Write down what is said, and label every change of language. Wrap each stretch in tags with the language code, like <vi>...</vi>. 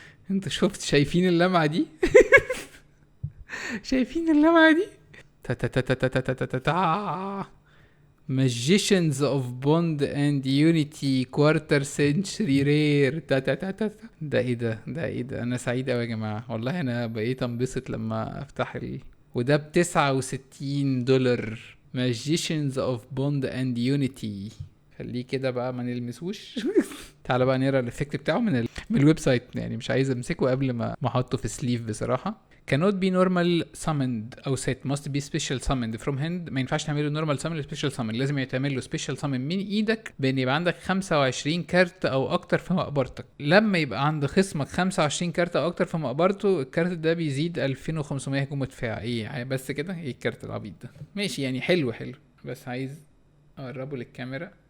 <ar>انت شايفين اللمعة دي؟ شايفين اللمعة دي؟ تا تا تا تا تا تا تا تا تا Magicians of Bond and Unity Quarter Century Rare. تا تا تا تا. ده ايه ده؟ ده ايه ده؟ انا سعيد اوي يا جماعة والله، انا بقيت انبسط لما افتح وده ب$69.</ar> <en>Magicians of Bond and Unity.</en> <ar>خليه كده بقى ما نلمسوش. تعالى بقى نقرا الافكت بتاعه من الويب سايت، يعني مش عايز امسكه قبل ما احطه في سليف بصراحه.</ar> <en>cannot be normal summoned</en> <ar>او</ar> <en>set must be special summoned from hand.</en> <ar>ما ينفعش تعمله normal summon special summon، لازم يتعمل له special summon من ايدك بان يبقى عندك 25 كارت او اكتر في مقبرتك. لما يبقى عند خصمك 25 كارت او اكتر في مقبرته، الكارت ده بيزيد 2500 هجوم ودفاع. ايه بس كده؟ ايه الكارت العبيط ده؟ ماشي يعني حلو حلو، بس عايز اقربه للكاميرا.</ar>